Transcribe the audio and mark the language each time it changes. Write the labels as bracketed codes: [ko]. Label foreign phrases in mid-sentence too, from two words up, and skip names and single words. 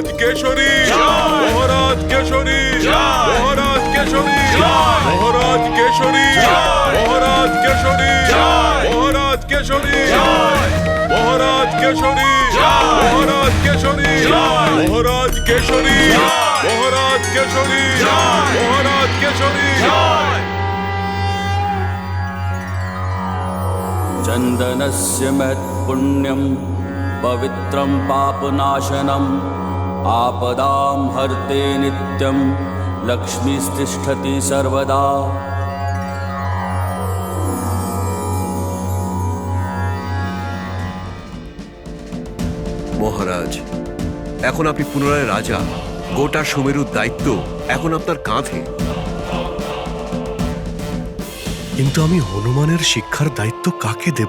[bn] কেশরী জয়, মহারাজ কেশরী জয়, মহারাজ কেশরী জয়, মহারাজ কেশরী জয়, মহারাজ কেশরী জয়, মহারাজ কেশরী জয়, মহারাজ কেশরী জয়, মহারাজ কেশরী জয়, মহারাজ কেশরী জয়, মহারাজ কেশরী জয়, মহারাজ কেশরী জয়। [sa] चन्दनस्य महत्पुण्यं पवित्रं पापनाशनम् आपदां हर्ते नित्यं लक्ष्मीस्तिष्ठति सर्वदा। [bn] মহারাজ, এখন আপনি পুনরায় রাজা। গোটা সুমেরুর দায়িত্ব এখন আপনার কাঁধে। কিন্তু আমি হনুমানের শিক্ষার দায়িত্ব কাকে দেব?